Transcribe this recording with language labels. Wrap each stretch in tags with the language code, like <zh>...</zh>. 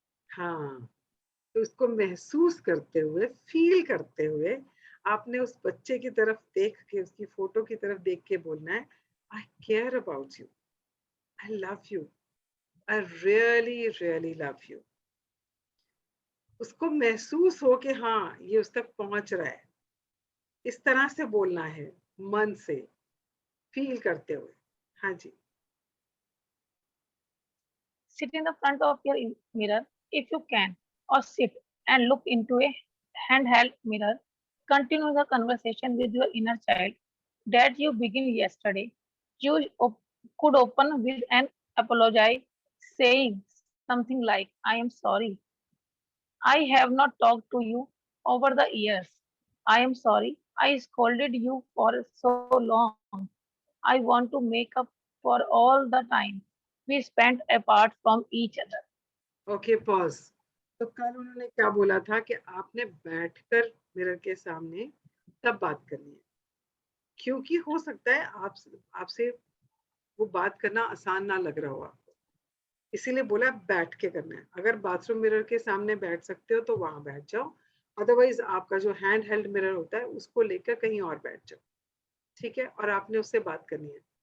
<hi>हाँ, तो उसको महसूस करते हुए, फील करते हुए आपने उस बच्चे की तरफ देख के, उसकी फोटो की तरफ देख के बोलना है,</hi> <en>I care about you, I love you,</en> <hi>I really really love you. उसको महसूस हो कि हाँ ये उस तक पहुंच रहा है, इस तरह से बोलना है, मन से फील करते हुए. हाँ जी.</hi> <en>Sit in the front of your mirror if you can, or sit and look into a handheld mirror. Continue the conversation with your inner child that you began yesterday. You could open with an apology, saying something like, I am sorry. I have not talked to you over the years. I am sorry. I scolded you for so long. I want to make up for all the time we spent apart from each other. Okay pause.</en> <hi>तो कल उन्होंने क्या बोला था कि आपने बैठकर mirror के सामने तब बात करनी है, क्योंकि हो सकता है आपसे वो बात करना आसान ना लग रहा हो आपको, इसीलिए बोला बैठ के करना है. अगर बाथरूम मिरर के सामने बैठ सकते हो तो वहां बैठ जाओ, अदरवाइज आपका जो हैंड हेल्ड मिरर होता है उसको लेकर कहीं और बैठ जाओ, ठीक है, और आपने उससे बात करनी है.</hi>